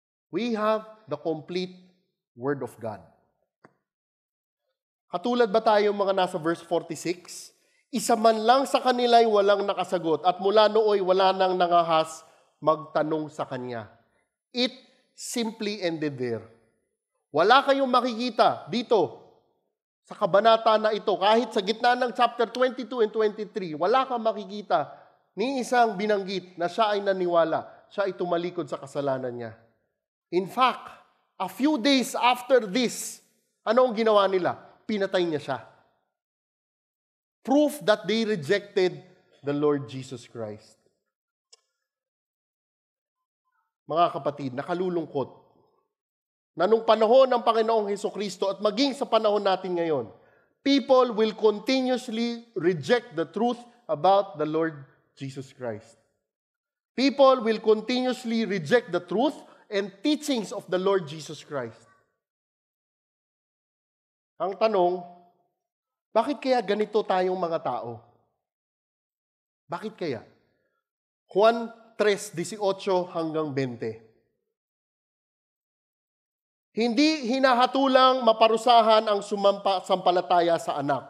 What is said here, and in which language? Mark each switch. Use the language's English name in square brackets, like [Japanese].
[English] We have the complete Word of God. [Filipino] Katulad ba tayo mga nasa verse 46? Isa man lang sa kanila'y walang nakasagot at mula nooy wala nang nangahas magtanong sa kanya. [English] It simply ended there. [Filipino] Wala kayong makikita dito sa kabanata na ito, kahit sa gitna ng chapter 22 and 23, wala kang makikita ni isang binanggit na siya ay naniwala, siya ay tumalikod sa kasalanan niya. [English] In fact, a few days after this, [Filipino] ano ang ginawa nila? Pinatay niya siya. [English] Proof that they rejected the Lord Jesus Christ. [Filipino] Mga kapatid, nakalulungkot na nung panahon ng Panginoong Hesukristo at maging sa panahon natin ngayon, [English] people will continuously reject the truth about the Lord Jesus Christ. People will continuously reject the truth and teachings of the Lord Jesus Christ. [Filipino] Ang tanong, bakit kaya ganito tayong mga tao? Bakit kaya? Juan 3:18 hanggang 20. Hindi hinahatulang maparusahan ang sumampalataya sa anak.